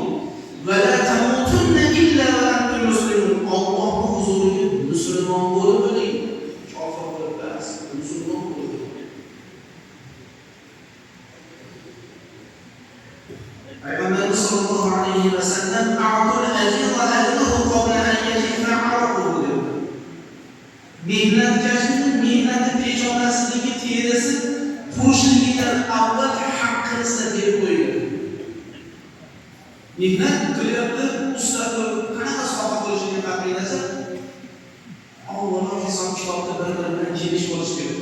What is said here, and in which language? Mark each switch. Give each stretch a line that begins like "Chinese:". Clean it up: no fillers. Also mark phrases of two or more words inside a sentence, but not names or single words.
Arabic: ولا تموتن إلا وأنتم مسلمون.
Uzbek: Allohning huzuriga musulmon bo'lib o'ling. Kofir bo'lib emas, musulmon bo'lib.
Arabic: Payg'ambar صلى الله عليه وسلم أعطوا الأجر أهله قبل أن يجف عرقه.
Uzbek: Mehnatkashning mehnati pechonasidagi terisi qurishligidan avval haqqini deb qo'ygan. Mehnat qilyapti, usta qanaqa soha bo'lishini taqdirlasa, avvalo hisob kitobda bir-biri bilan kelish bo'lishi kerak.